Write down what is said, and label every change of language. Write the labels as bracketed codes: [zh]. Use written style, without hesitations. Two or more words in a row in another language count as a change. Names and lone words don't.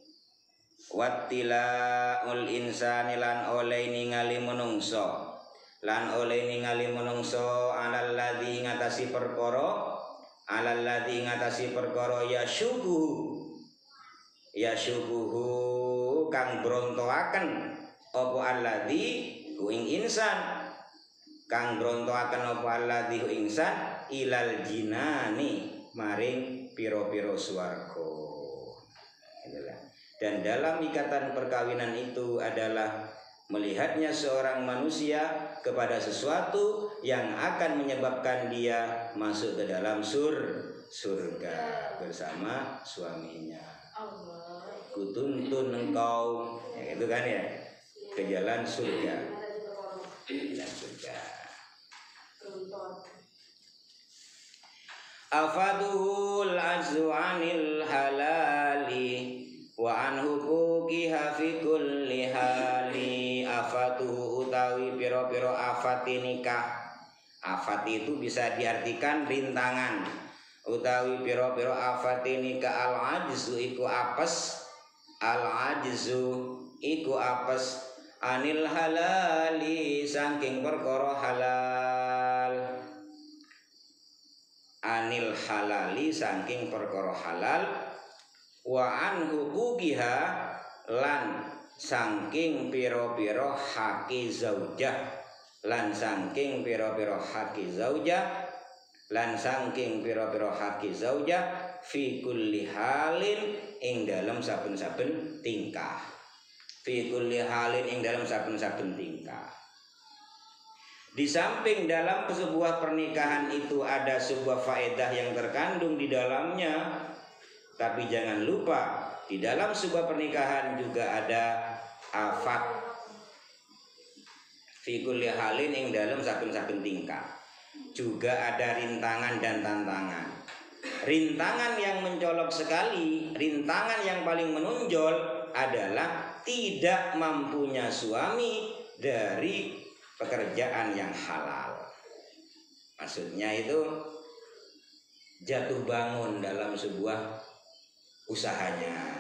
[jv] lan oleh ningali menungso [ar] alal ladzi [jv] ngatasi perkara yasubuhu kang brontoaken apa alladzi ing insan, kang brontoaken apa alladzi insan [ar] ilal jinani [jv] maring piro-piro swarga. [id] Dan dalam ikatan perkawinan itu adalah melihatnya seorang manusia kepada sesuatu yang akan menyebabkan dia masuk ke dalam surga bersama suaminya. Kutuntun engkau ya, itu kan ya, ke jalan surga. [ar] afaduhul azzu anil halali wa an huquqiha fi kulli hali. [jv] Afatuhu utawi piro-piro afati nikah. [id] Afat itu bisa diartikan rintangan, [jv] utawi piro-piro afati nikah. [ar] Al ajzu [jv] iku apes, [ar] al ajzu [jv] iku apes [ar] anil halali [jv] saking perkara halal. [ar] Anil halali [jv] saking perkara halal, [ar] wa an huquqiha [jv] lan saking piro-piro haki zaujah, lan saking piro-piro haki zaujah, lan saking piro-piro haki zaujah [ar] fi kulli halin [jv] ing dalam saben-saben tingkah. [ar] Fi kulli halin [jv] ing dalam saben-saben tingkah. [id] Di samping dalam sebuah pernikahan itu ada sebuah faedah yang terkandung di dalamnya, tapi jangan lupa di dalam sebuah pernikahan juga ada afat. [ar] Fi kulli halin [jv] ing dalam saben-saben tingkah [id] juga ada rintangan dan tantangan. Rintangan yang mencolok sekali, rintangan yang paling menonjol adalah tidak mampunya suami dari pekerjaan yang halal. Maksudnya itu jatuh bangun dalam sebuah usahanya.